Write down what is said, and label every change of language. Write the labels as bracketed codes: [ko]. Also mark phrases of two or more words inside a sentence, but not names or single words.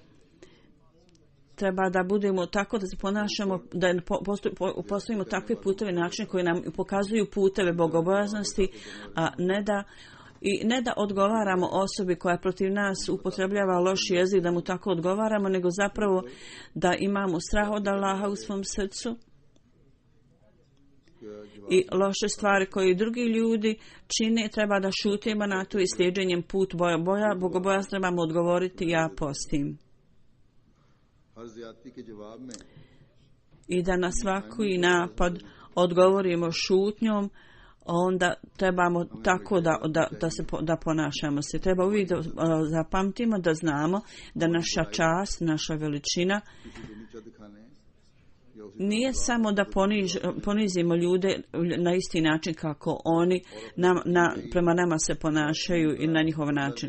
[bs] Treba da budemo tako da se ponašamo, da postavimo takve puteve, načine koji nam pokazuju puteve bogobojaznosti, a ne da odgovaramo osobi koja protiv nas upotrebljava loš jezik, da mu tako odgovaramo, nego zapravo da imamo strah od Allaha u svom srcu i loše stvari koje drugi ljudi čine, treba da šutimo na to i slijedženjem put bogobojaznosti trebamo odgovoriti ja postim. [ur] ہر زیادتی کے جواب میں [bs] I da na svaki napad odgovorimo šutnjom, onda trebamo tako da ponašamo se. Treba uvijek da zapamtimo, da znamo da naša čast, naša veličina nije samo da ponizimo ljude na isti način kako oni prema nama se ponašaju i na njihov način.